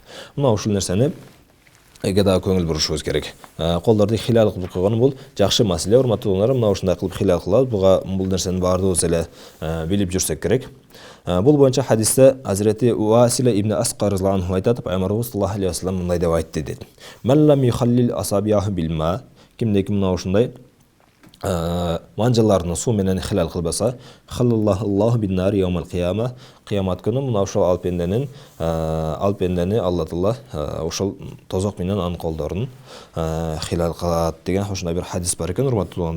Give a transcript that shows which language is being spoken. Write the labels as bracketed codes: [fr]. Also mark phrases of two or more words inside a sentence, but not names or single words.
[ky] Мына ушул нерсени дагы көңүл бурушубуз керек. Колдорду хилал кылып койгон бул жакшы маселе, урматтуу туугандар. Мына ушундай кылып хилал кылабыз. Бул нерсени баардыгыбыз эле билип жүрсөк керек. Бул боюнча хадисте Hazreti Уасила ибн Асқар [ar] رضي الله عنه [ky] айтат, Пайгамбарыбыз [ar] صلى الله عليه وسلم [ky] мындай деп айтты дейт. [ar] "من لم يخلل أصابعه بالماء", [ky] кимде мына ушундай манжаларны суу менен хилал кылбаса, [ar] خلله الله بالنار يوم القيامة, [ky] кыямат күнү мына ошол алпендени Алла Таала ошол тозок менен анын колдорун хилал кылат деген ошондой бир хадис бар экен, урматтуу туугандар.